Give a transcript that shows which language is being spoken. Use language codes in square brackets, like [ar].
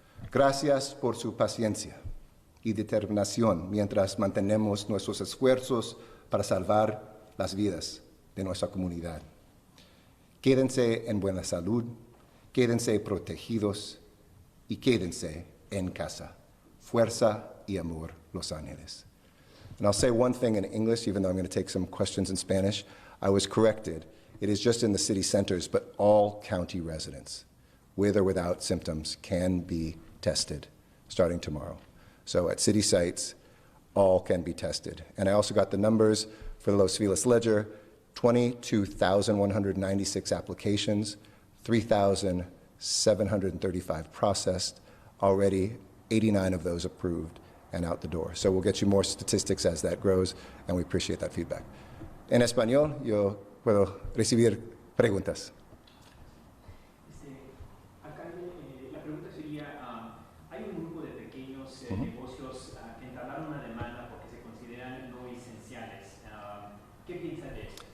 [es] Gracias por su paciencia y determinación mientras mantenemos nuestros esfuerzos para salvar las vidas de nuestra comunidad. Quédense en buena salud, quédense protegidos y quédense en casa. Fuerza y amor, Los Ángeles. [en] And I'll say one thing in English, even though I'm going to take some questions in Spanish. I was corrected. It is just in the city centers, but all county residents, with or without symptoms, can be tested starting tomorrow. So at city sites, all can be tested. And I also got the numbers for the Los Feliz Ledger: 22,196 applications, 3,735 processed, already 89 of those approved and out the door. So we'll get you more statistics as that grows, and we appreciate that feedback. [es] En español, yo puedo recibir preguntas. Alcalde, la pregunta sería, hay un grupo de pequeños negocios que entablaron una demanda porque se consideran no esenciales. ¿Qué piensa de esto?